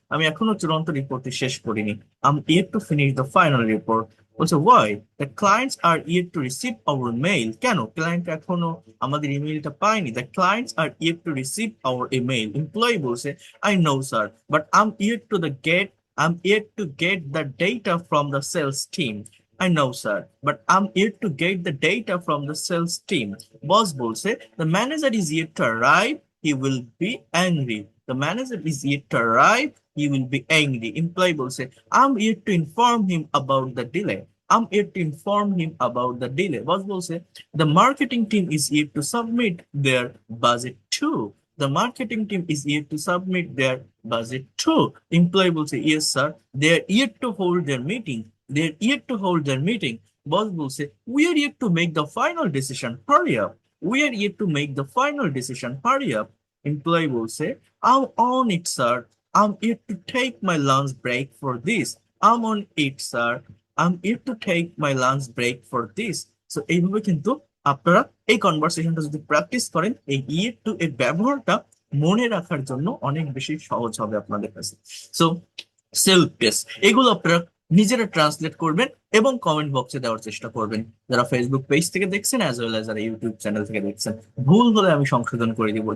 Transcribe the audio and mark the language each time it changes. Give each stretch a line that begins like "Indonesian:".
Bangla: আমি এখনো চূড়ান্ত রিপোর্টটি শেষ করিনি,
English: I am yet to finish the final report.
Bangla: বলছে,
English: Why? The clients are yet to receive our mail.
Bangla: কেন ক্লায়েন্ট এখনো আমাদের ইমেইলটা পায়নি?
English: The clients are yet to receive our email.
Bangla: Employee বলছে,
English: I know sir, but I am yet to get the data from the sales team. I know sir, but I'm yet to get the data from the sales team. Boss
Bangla: বলছে,
English: the manager is yet to arrive, he will be angry. The manager is yet to arrive, he will be angry. Employee
Bangla: বলছে,
English: I'm yet to inform him about the delay. I'm yet to inform him about the delay. Boss
Bangla: বলছে,
English: the marketing team is yet to submit their budget too. The marketing team is yet to submit their budget too. Employee
Bangla: বলছে,
English: yes sir, they are yet to hold their meeting. They are yet to hold their meeting. Boss
Bangla: বলছে,
English: we are yet to make the final decision. Hurry up. We are yet to make the final decision. Hurry up. Employee
Bangla: বলছে,
English: I'm on it sir. I'm yet to take my lunch break for this. I'm on it sir. I'm yet to take my lunch break for this.
Bangla: So এইভাবে কিন্তু আপনারা এই কনভারসেশনটা যদি practice করেন, এই yet two এর ব্যবহারটা মনে রাখার জন্য অনেক বেশি সহজ হবে আপনাদের কাছে। সো সেলফ টেস্ট এগুলো আপনারা নিজেরা ট্রান্সলেট করবেন এবং কমেন্ট বক্সে দেওয়ার চেষ্টা করবেন। যারা ফেসবুক পেজ থেকে দেখছেন অ্যাজ ওয়েল অ্যাজ যারা ইউটিউব চ্যানেল থেকে দেখছেন, ভুল হলে আমি সংশোধন করে দিব।